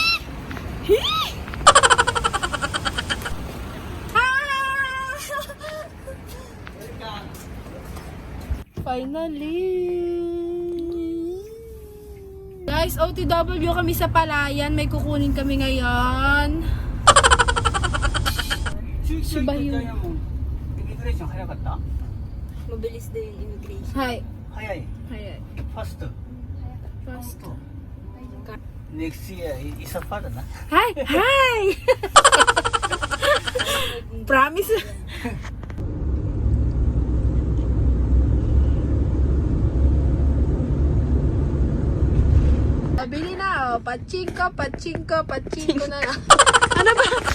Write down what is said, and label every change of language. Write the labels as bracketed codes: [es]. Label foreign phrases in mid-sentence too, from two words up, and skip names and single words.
[tl] Finally! Guys, OTW kami sa Palayan. May kukunin kami ngayon. Shiba Inu. Mabilis din yung immigration. Hi. [ja] 早い [tl] Hi. Fast Fast. Next year isa pa na Hi! Hi! Promise. Bili na, oh. Pachinko na lang. Ano ba?